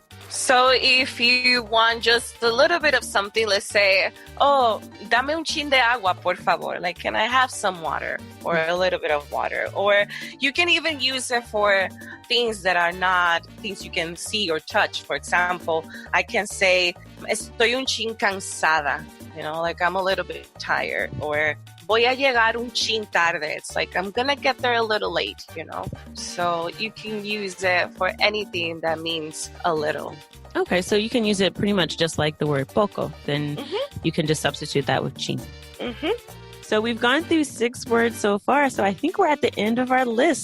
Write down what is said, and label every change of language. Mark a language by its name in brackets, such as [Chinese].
[English] So if you want just a little bit of something, let's say, oh, [Spanish] dame un chin de agua, por favor. [English] Like, can I have some water or a little bit of water? Or you can even use it for things that are not things you can see or touch. For example, I can say, [Spanish] estoy un chin cansada. [English] Like I'm a little bit tired. [Spanish] Or voy a llegar un chin tarde. [English] It's like I'm going to get there a little late, So you can use it for anything that means a little. Okay, so you can use it pretty much just like the word poco. Then you can just substitute that with ching. Mm-hmm. So we've gone through 6 words so far. So I think we're at the end of our list.